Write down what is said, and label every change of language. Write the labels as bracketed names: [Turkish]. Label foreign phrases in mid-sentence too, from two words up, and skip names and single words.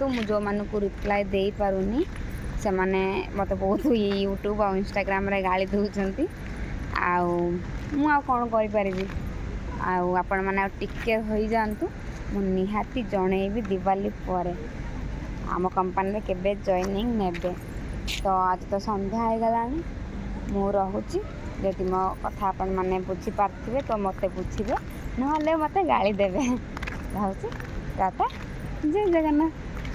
[Odia] ମୁଁ ଯେଉଁମାନଙ୍କୁ ରିପ୍ଲାଏ ଦେଇପାରୁନି ସେମାନେ ମୋତେ ବହୁତ ୟୁଟ୍ୟୁବ୍ ଆଉ ଇନଷ୍ଟାଗ୍ରାମରେ ଗାଳି ଦେଉଛନ୍ତି। ଆଉ ମୁଁ ଆଉ କ'ଣ କରିପାରିବି? ଆଉ ଆପଣମାନେ ଆଉ ଟିକେ ହୋଇଯାଆନ୍ତୁ। ମୁଁ ନିହାତି ଜଣେଇବି ଦିୱାଲି ପରେ ଆମ କମ୍ପାନୀରେ କେବେ ଜଏନିଂ ନେବେ। [Hindi] तो आज तो [Odia] संध्या ହେଇଗଲାଣି ମୁଁ ରହୁଛି। ଯଦି ମୋ କଥା ଆପଣମାନେ ବୁଝିପାରୁଥିବେ ତ ମୋତେ ବୁଝିବେ, ନହେଲେ ମୋତେ ଗାଳି ଦେବେ। ରହୁଛି। ଟାଟା, ଜୟ ଜଗନ୍ନାଥ।